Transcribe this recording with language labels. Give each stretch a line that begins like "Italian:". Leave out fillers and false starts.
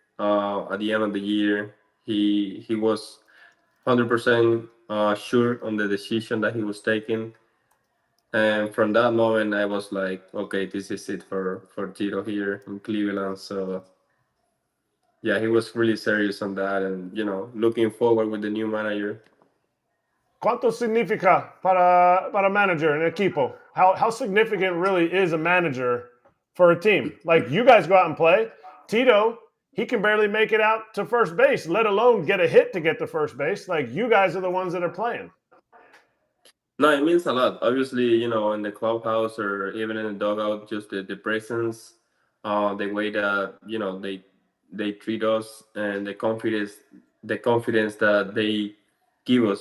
English: At the end of the year, he was 100% sure on the decision that he was taking. And from that moment, I was like, okay, this is it for Tito here in Cleveland. So yeah, he was really serious on that, and looking forward with the new manager.
Spanish: ¿Cuánto significa para manager en equipo?
English: How significant really is a manager for a team? Like, you guys go out and play. Tito, he can barely make it out to first base, let alone get a hit to get to first base. Like, you guys are the ones that are playing. No, it means a lot. Obviously, in the clubhouse or even in the dugout, just the presence, the way that they treat us, and the confidence that they give us.